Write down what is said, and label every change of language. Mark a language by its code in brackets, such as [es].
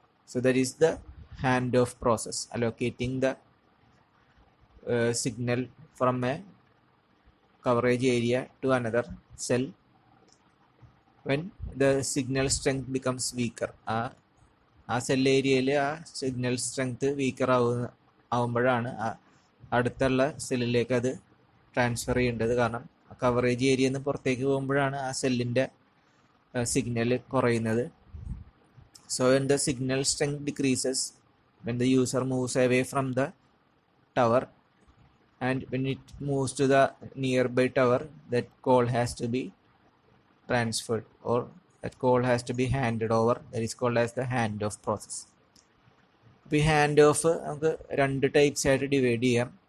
[en] So that is the hand off process, allocating the signal from a coverage area to another cell when the signal strength becomes weaker. [ml] ആ cell ഏരിയയിൽ ആ signal strength weaker ആവുമ്പോഴാണ് അടുത്തുള്ള സെല്ലിലേക്ക് അത് transfer ചെയ്യേണ്ടത്. കാരണം coverage ഏരിയയിൽ നിന്ന് പുറത്തേക്ക് പോകുമ്പോഴാണ് ആ സെല്ലിൻ്റെ സിഗ്നൽ കുറയുന്നത്. [en] So when the signal strength decreases, when the user moves away from the tower, and when it moves to the nearby tower, that call has to be transferred, or that call has to be handed over. That is called as the handoff process. [ml] ഇപ്പോൾ ഈ hand of നമുക്ക് 2 types ആയിട്ട് divide ചെയ്യാം.